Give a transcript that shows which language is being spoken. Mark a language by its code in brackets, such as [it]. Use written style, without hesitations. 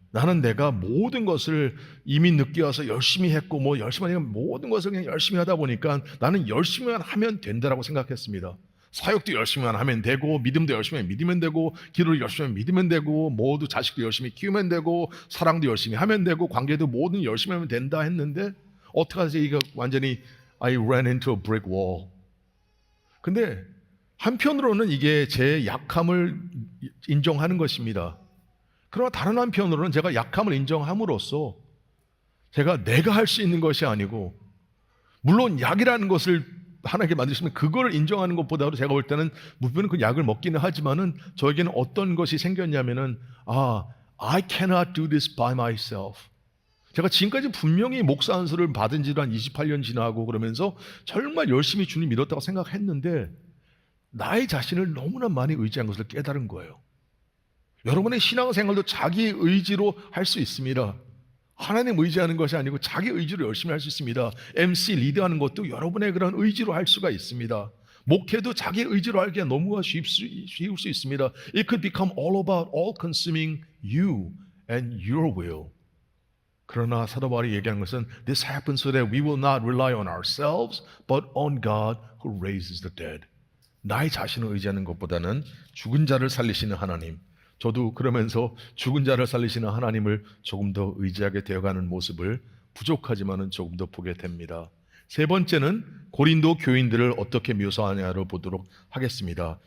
[ko] 나는 내가 모든 것을 이미 늦게 와서 열심히 했고 뭐 열심히 하니까 모든 것을 그냥 열심히 하다 보니까 나는 열심히만 하면 된다라고 생각했습니다. 사역도 열심히만 하면 되고 믿음도 열심히 하면 믿으면 되고 기도를 열심히 하면 믿으면 되고 모두 자식도 열심히 키우면 되고 사랑도 열심히 하면 되고 관계도 모든 열심히 하면 된다 했는데 어떻게 하지? 이거 완전히 [en] I ran into a brick wall. [ko] 근데 한편으로는 이게 제 약함을 인정하는 것입니다. 그러나 다른 한편으로는 제가 약함을 인정함으로써 내가 할 수 있는 것이 아니고, 물론 약이라는 것을 하나님께 만드시면 그걸 인정하는 것보다도 제가 볼 때는 물론 그 약을 먹기는 하지만은 저에게는 어떤 것이 생겼냐면은 [en] I cannot do this by myself. [ko] 제가 지금까지 분명히 목사 안수를 받은 지도 한 28년 지나고 그러면서 정말 열심히 주님 믿었다고 생각했는데 나의 자신을 너무나 많이 의지한 것을 깨달은 거예요. 여러분의 신앙생활도 자기 의지로 할 수 있습니다. 하나님 의지하는 것이 아니고 자기 의지로 열심히 할 수 있습니다. MC 리드하는 것도 여러분의 그런 의지로 할 수가 있습니다. 목회도 자기 의지로 하기가 너무 쉬울 수 있습니다. [en] It could become all about all consuming you and your will. [ko] 그러나 사도 바울이 얘기하는 것은 [en] This happens so that we will not rely on ourselves but on God who raises the dead. [ko] 나의 자신을 의지하는 것보다는 죽은 자를 살리시는 하나님, 저도 그러면서 죽은 자를 살리시는 하나님을 조금 더 의지하게 되어가는 모습을 부족하지만은 조금 더 보게 됩니다. 세 번째는 고린도 교인들을 어떻게 묘사하냐를 보도록 하겠습니다.